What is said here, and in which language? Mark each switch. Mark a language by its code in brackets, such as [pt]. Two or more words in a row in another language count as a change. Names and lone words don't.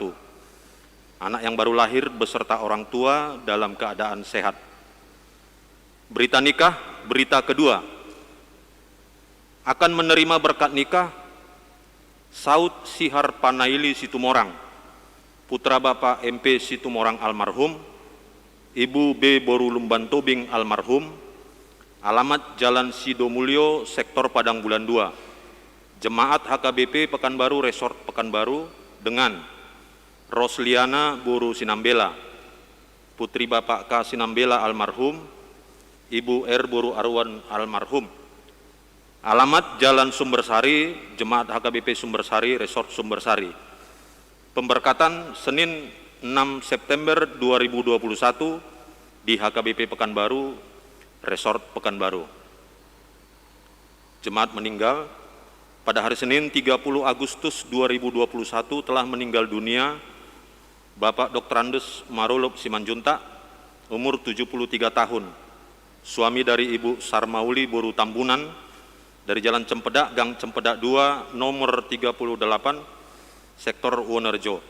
[id] Anak yang baru lahir beserta orang tua dalam keadaan sehat. Berita nikah, berita kedua. Akan menerima berkat nikah Saud Sihar Panaili Situmorang, putra Bapak MP Situmorang almarhum, Ibu B. Boru Lumban Tobing almarhum, alamat Jalan Sidomulyo, Sektor Padang Bulan 2, Jemaat HKBP Pekanbaru Resort Pekanbaru dengan Rosliana Boru Sinambela, putri Bapak K. Sinambela almarhum, Ibu R. Boru Arwan almarhum. Alamat Jalan Sumbersari, Jemaat HKBP Sumbersari, Resort Sumbersari. Pemberkatan Senin 6 September 2021 di HKBP Pekanbaru, Resort Pekanbaru. Jemaat meninggal pada hari Senin 30 Agustus 2021 telah meninggal dunia Bapak Dr. Andes Marulop Simanjuntak, umur 73 tahun, suami dari Ibu Sarmauli Boru Tambunan dari Jalan Cempedak, Gang Cempedak 2, nomor 38, Sektor Wonerjo.